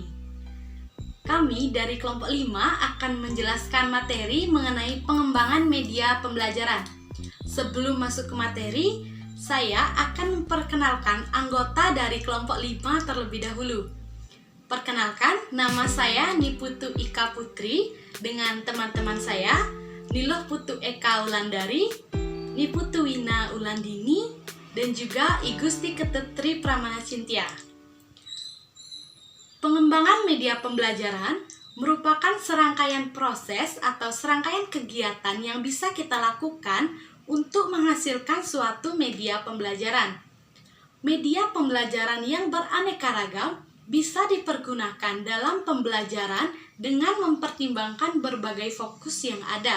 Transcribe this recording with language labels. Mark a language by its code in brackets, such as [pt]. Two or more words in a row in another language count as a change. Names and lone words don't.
[id] Kami dari kelompok 5 akan menjelaskan materi mengenai pengembangan media pembelajaran. Sebelum masuk ke materi, saya akan memperkenalkan anggota dari kelompok 5 terlebih dahulu. Perkenalkan, nama saya Niputu Ika Putri dengan teman-teman saya Niloh Putu Eka Ulandari, Niputu Wina Ulandini, dan juga I Gusti Ketetri Pramana Cynthia. Pengembangan media pembelajaran merupakan serangkaian proses atau serangkaian kegiatan yang bisa kita lakukan untuk menghasilkan suatu media pembelajaran. Media pembelajaran yang beraneka ragam bisa dipergunakan dalam pembelajaran dengan mempertimbangkan berbagai fokus yang ada.